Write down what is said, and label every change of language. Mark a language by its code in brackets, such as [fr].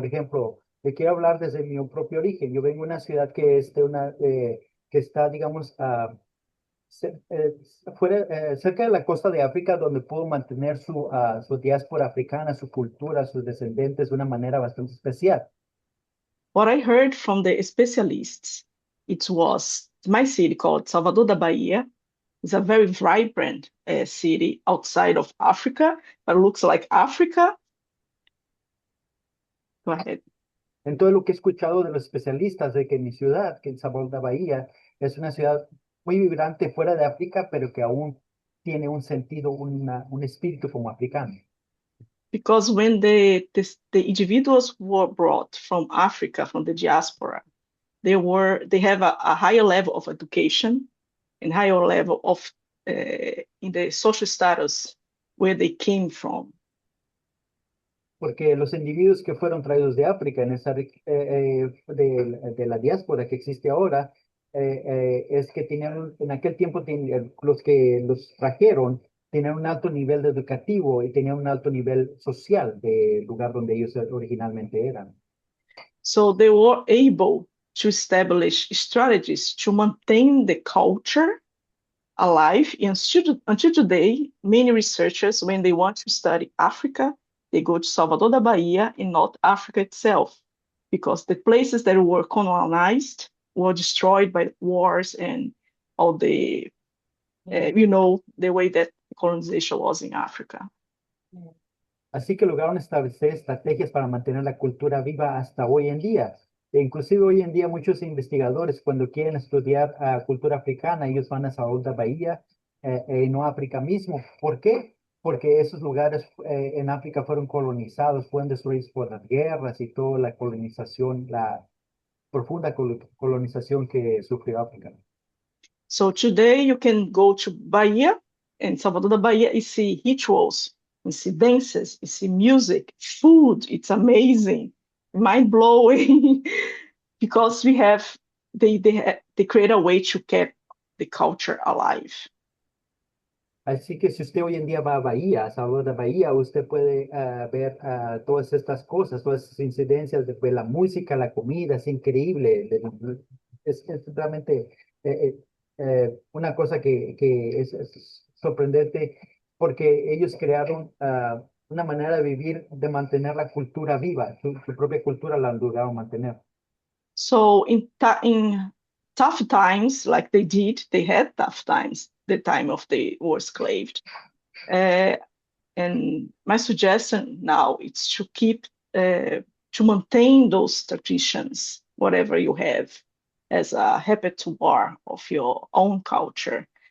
[es] Por ejemplo, le quiero hablar desde mi propio origen. Yo vengo de una ciudad que está, digamos, cerca de la costa de África, donde pudo mantener su diáspora africana, su cultura, sus descendientes de una manera bastante especial. [en] What I heard from the specialists, it was my city called Salvador da Bahia. It's a very vibrant city outside of Africa, but looks like Africa. Go ahead. [es] Entonces, lo que he escuchado de los especialistas de que mi ciudad, que es Salvador da Bahía, es una ciudad muy vibrante fuera de África, pero que aún tiene un sentido, un espíritu como africano. [en] Because when the individuals were brought from Africa, from the diaspora, they have a higher level of education and higher level of in the social status where they came from. [es] Porque los individuos que fueron traídos de África, de la diáspora que existe ahora, es que tenían, en aquel tiempo los que los trajeron tenían un alto nivel educativo y tenían un alto nivel social del lugar donde ellos originalmente eran. [en] So they were able to establish strategies to maintain the culture alive. And until today, many researchers, when they want to study Africa, they go to Salvador da Bahia in North Africa itself, because the places that were colonized were destroyed by wars and all the, the way that colonization was in Africa. [es] Así que lograron establecer estrategias para mantener la cultura viva hasta hoy en día. E inclusive hoy en día muchos investigadores cuando quieren estudiar cultura africana, ellos van a Salvador da Bahía, no a África mismo. ¿Por qué? Porque esos lugares en África fueron colonizados, fueron destruidos por las guerras y toda la colonización, la profunda colonización que sufrió África. [en] So today you can go to Bahia, and Salvador da Bahia, you see rituals, you see dances, you see music, food. It's amazing, mind-blowing, because they create a way to keep the culture alive. [es] Así que si usted hoy en día va a Bahía, a Salvador de Bahía, usted puede ver todas estas cosas, todas esas incidencias de la música, la comida, es increíble. Es realmente una cosa que es sorprendente, porque ellos crearon una manera de vivir, de mantener la cultura viva, su propia cultura la lograron mantener. [en] So in tough times, like they had tough times, the time of they were enslaved. And my suggestion now is to keep, to maintain those traditions, whatever you have, as a repertoire of your own culture.